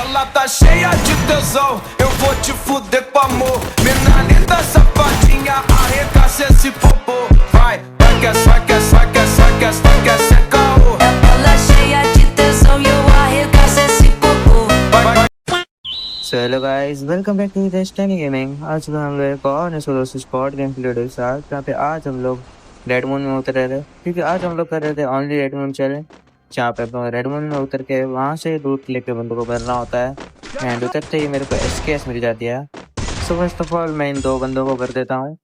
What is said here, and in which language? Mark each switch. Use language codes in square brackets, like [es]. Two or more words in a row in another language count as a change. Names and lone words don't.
[pt] Ela tá cheia de tesão, eu vou te fuder com amor. Mina linda, safadinha, arregaça esse popô. Vai, vai que é, vai que é, vai que é, vai que é, vai que é, cê caô. Ela cheia de tesão e eu arregaço esse popô. Vai, vai. [en] So hello guys, welcome back to Destiny Gaming. [hi] आज सुबह हम लोग एक और [en] solo spot game play [hi] के साथ जहाँ पे आज हम लोग रेड मून में उतर रहे थे, क्योंकि आज हम लोग कर रहे थे [en] only Red Moon challenge, [hi] जहाँ पे अपना रेड मून में उतर के वहाँ से लूट लेके बंदों को भरना होता है। एंड उतरते ही मेरे को एसकेएस मिल जाती है। [en] so first of all [hi] मैं इन दो बंदों को भर देता हूँ।